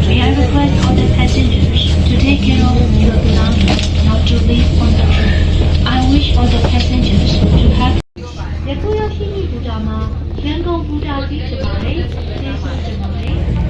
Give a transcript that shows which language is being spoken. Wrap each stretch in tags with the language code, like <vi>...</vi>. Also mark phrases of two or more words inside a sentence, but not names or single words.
<en>May I request all the passengers to take care of your belongings, not to leave on the train. I wish all the passengers to have.</en> <my>ယခုရောက်ရှိမိဘူတာမှာရန်ကုန်ဘူတာကြီးဖြစ်ပါတယ်။ကျေးဇူးတင်ပါတယ်။</my>